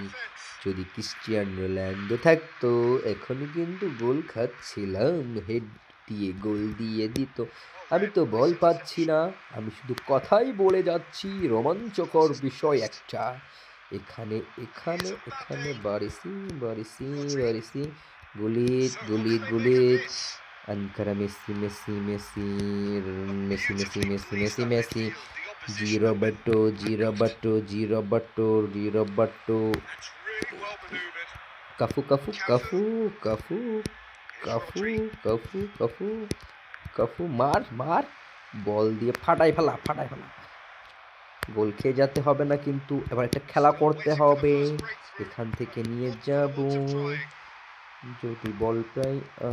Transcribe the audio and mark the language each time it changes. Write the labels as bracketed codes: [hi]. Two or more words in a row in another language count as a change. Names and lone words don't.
[bn] যদি ক্রিস্টিয়ানো রোনাল্ডো থাকতো এখনই কিন্তু গোল খাচ্ছিলাম। হেড দিয়ে গোল দিয়ে দিত। আমি তো বল পাচ্ছি না, আমি শুধু কথাই বলে যাচ্ছি। রোমাঞ্চকর বিষয় একটা। এখানে এখানে এখানে বারিসি বারিসি বারিসি, গুলিত গুলিত গুলিত। Ankara Messi, Messi, Messi, Messi, Messi, Messi, Messi, Messi, G Roberto, G Roberto, G Roberto, G Roberto, কাফু কাফু কাফু কাফু কাফু কাফু কাফু কাফু, মার মার, বল দিয়ে ফাটাই ফেলা ফাটাই ফেলা। গোল খেয়ে যেতে হবে না কিন্তু, এবার একটা খেলা করতে হবে। এখান থেকে নিয়ে যাব যদি বল পাই আমি।